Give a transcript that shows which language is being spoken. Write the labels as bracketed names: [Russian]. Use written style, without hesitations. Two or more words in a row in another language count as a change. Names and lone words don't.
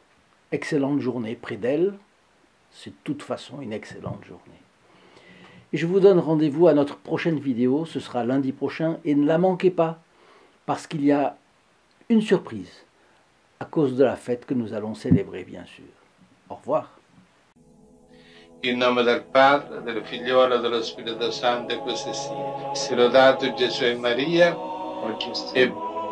[French] Excellente journée près d'elle, C'est de toute façon une excellente journée. Et je vous donne rendez-vous à notre prochaine vidéo, ce sera lundi prochain, et ne la manquez pas, parce qu'il y a une surprise, à cause de la fête que nous allons célébrer, bien sûr. Au revoir. [Italian] In nome del Padre, del Figliolo e dello Spirito Santo, e così sia. Sia lodato Gesù e Maria, e